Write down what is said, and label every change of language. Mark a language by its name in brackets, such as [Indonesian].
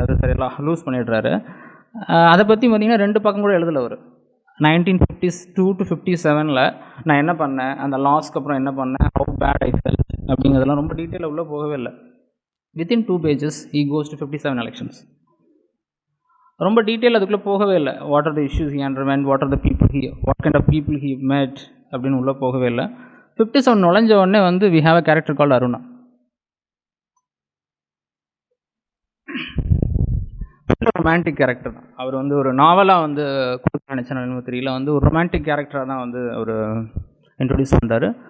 [Tamil] அது சரியெல்லாம் லூஸ் பண்ணிடுறாரு. அதை பற்றி பார்த்திங்கன்னா 2 பக்கம் கூட எழுதலை அவர். 1952 to 57 நான் என்ன பண்ணேன், அந்த லாஸ்க்கு அப்புறம் என்ன பண்ணேன், [English] how bad I felt [Tamil] அப்படிங்கிறதெல்லாம் ரொம்ப டீட்டெயிலாக உள்ளே போகவே இல்லை. [English] Within 2 pages he goes to 57 elections. [Tamil] ரொம்ப டீட்டெயில் அதுக்குள்ளே போகவே இல்லை. [English] what are the issues he underwent, what are the people he, what kind of people he made [Tamil] அப்படின்னு உள்ளே போகவே இல்லை. 57 நுழைஞ்ச உடனே வந்து [English] We have a character called Aruna. [Tamil] Romantic character தான் அவர். வந்து ஒரு நாவலாக வந்து கொடுக்க நினச்சேன் தெரியல, வந்து ஒரு ரொமான்டிக் கேரக்டராக தான் வந்து அவர் இன்ட்ரொடியூஸ் பண்ணுறாரு.